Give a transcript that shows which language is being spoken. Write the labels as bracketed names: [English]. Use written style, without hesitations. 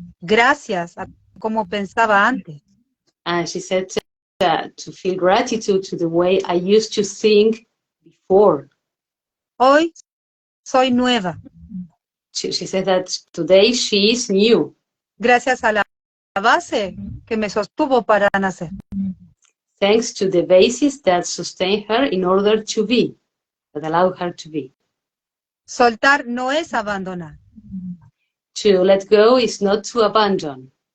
[Spanish] Gracias a como pensaba antes. [English] And she said to feel gratitude to the way I used to think 4. [Spanish] Hoy soy nueva, [English] She said that today she is new. [Spanish] gracias a la base que me sostuvo para nacer. [English] Thanks to the basis that sustained her in order to be, that allowed her to be. [Spanish] Soltar no es abandonar, [English] To let go is not to abandon,